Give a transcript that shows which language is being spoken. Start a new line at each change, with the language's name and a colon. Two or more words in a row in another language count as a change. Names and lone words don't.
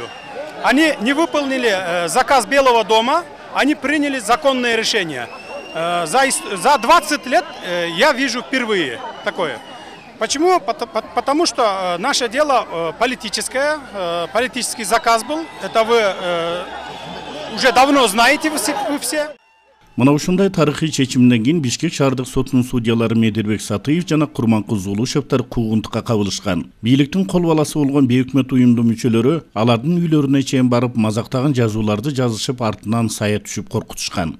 Russian: Они не выполнили заказ Белого дома, они приняли законное решение. За 20 лет я вижу впервые такое. Почему? Потому что наше дело политическое, политический заказ был. Это вы уже давно знаете вы все.
Kyrgyz: Мына ушундай тарыхый чечимден кийин Бишкек шаардык сотунун судьялары Медербек Сатыев жана Курманкул Зулушевтер куугунтукка кабылышкан. Бийликтин кол баласы болгон бейөкмөт уюмдун мүчөлөрү алардын үйлөрүнө чейин барып мазактаган жазууларды жазышып, артынан сая түшүп коркутушкан.